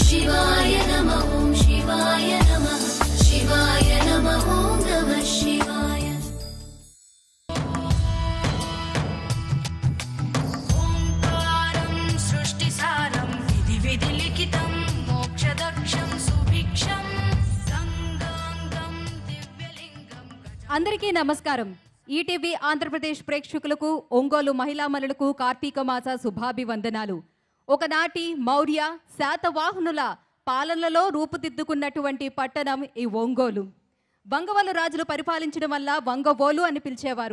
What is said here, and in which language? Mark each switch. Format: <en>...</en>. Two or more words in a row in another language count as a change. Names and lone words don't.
<sa>शिवाय नमः ॐ शिवाय नमः शिवाय नमः ॐ नमः शिवाय। ओंकारं सृष्टिसारं विधिलिखितं मोक्षदक्षं सुभिक्षं संगंगं दिव्यलिंगं।</sa> <te>అందరికీ నమస్కారం. ఈటీవీ ఆంధ్రప్రదేశ్ ప్రేక్షకులకు, ఒంగోలు మహిళామణులకు కార్తీక మాస శుభాభివందనాలు. ఒకనాటి మౌర్య శాతవాహనుల పాలనలో రూపుదిద్దుకున్నటువంటి పట్టణం ఈ ఒంగోలు. వంగవలు రాజులు పరిపాలించడం వల్ల వంగవోలు అని పిలిచేవారు.</te>